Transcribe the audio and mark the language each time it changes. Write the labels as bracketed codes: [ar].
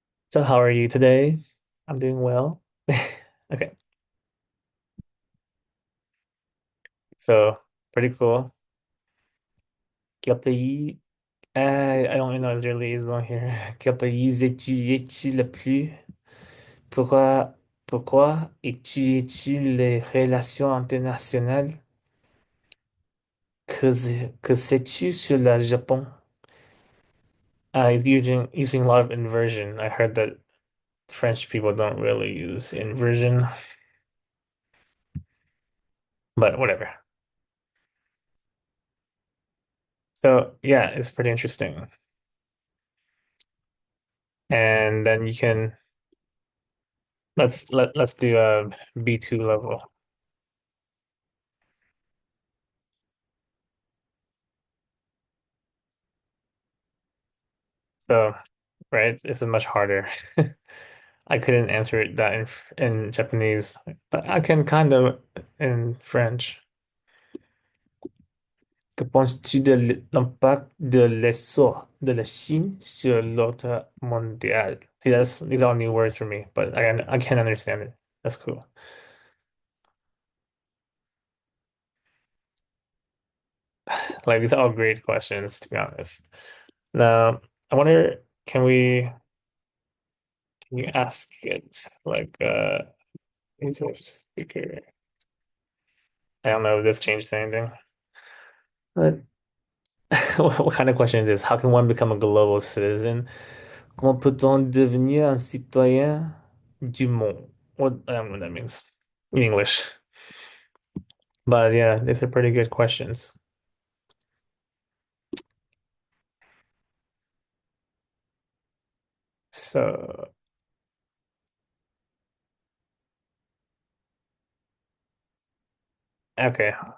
[en] So how are you today? I'm doing well. Okay, so pretty cool. [fr] Quel pays, [en] I don't even know if there really is one here. [fr] Quel pays étudies-tu le plus? Pourquoi, pourquoi étudies-tu les relations internationales? Que sais-tu sur le Japon? [en] Using a lot of inversion. I heard that French people don't really use inversion, but whatever. So yeah, it's pretty interesting. And then you can let's do a B2 level. So right, this is much harder. I couldn't answer it that in Japanese, but I can kind of in French. [fr] Que penses-tu de l'impact de l'essor de la Chine sur l'ordre mondial? [en] See, these are all new words for me, but I can't understand it. That's cool. Like these are all great questions, to be honest. Now, I wonder, can you ask it like native speaker? I don't know if this changes anything. But what kind of question is this? How can one become a global citizen? [fr] Comment peut-on devenir un citoyen du monde? [en] What I don't know what that means in English. But yeah, these are pretty good questions. So, okay.